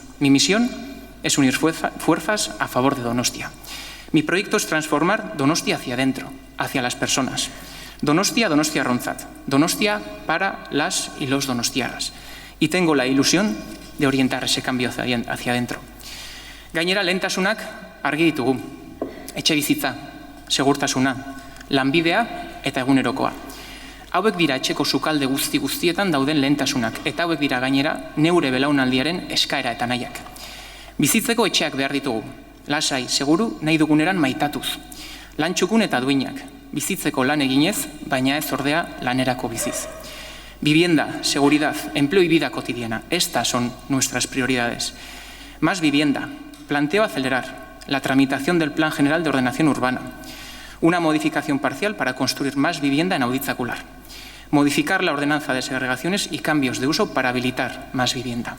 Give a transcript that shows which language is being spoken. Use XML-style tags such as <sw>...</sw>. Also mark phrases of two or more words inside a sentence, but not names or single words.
<es>Mi misión es unir fuerzas a favor de Donostia. Mi proyecto es transformar Donostia hacia adentro, hacia las personas. Donostia, Donostia Ronzat. Donostia para las y los donostiarras. Y tengo la ilusión de orientar ese cambio hacia adentro.</es> <eu>Gainera, lehentasunak argi ditugu. Etxebizitza, segurtasuna, lanbidea eta egunerokoa. Hauek dira etxeko sukalde guztietan dauden lehentasunak, eta hauek dira gainera neure belaunaldiaren eskaera eta nahiak. Bizitzeko etxeak behar ditugu, lasai, seguru, nahi duguneran maitatuz. Lan txukun eta duinak, bizitzeko lan eginez, baina ez ordea lanerako biziz.</eu> <es>Vivienda, seguridad, empleo y vida cotidiana, estas son nuestras prioridades. Más vivienda. Planteo acelerar la tramitación del Plan General de Ordenación Urbana, una modificación parcial para construir más vivienda en Auditzacular, modificar la ordenanza de segregaciones y cambios de uso para habilitar más vivienda.</es>